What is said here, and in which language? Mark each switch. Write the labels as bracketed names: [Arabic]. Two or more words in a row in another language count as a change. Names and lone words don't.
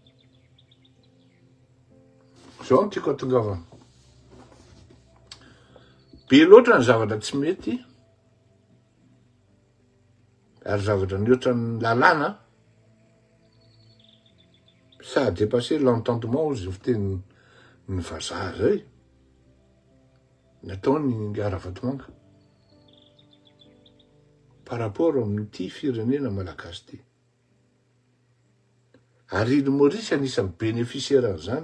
[Malagasy] Zao no tiako atongavana. Be loatra ny zavatra tsy mety, ary zavatra ny ohatran'ny lalàna, [French] ça a dépassé l'entendement [Malagasy] ozy fiteny ny vazaha zay. Nataony Ravatomanga [French] par rapport [Malagasy] amin'ity firenena malagasy ty. Ary ny Maurice anisan'ny bénéficiaire an'izany.